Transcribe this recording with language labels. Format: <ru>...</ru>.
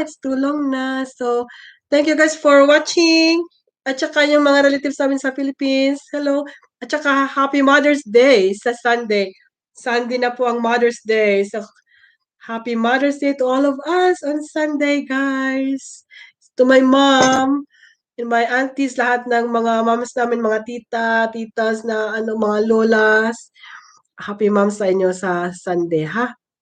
<en>It's too long na. So, thank you guys for watching.</en> <tl>At saka yung mga relatives namin sa Philippines. Hello. At saka,</tl> <en>Happy Mother's Day</en> <tl>sa Sunday. Sunday na po ang Mother's Day.</tl> <en>So, Happy Mother's Day to all of us on Sunday, guys. To my mom, and my aunties,</en> <tl>lahat ng mga moms namin, mga titas na mga lolas. Happy moms sa inyo sa Sunday, ha?</tl>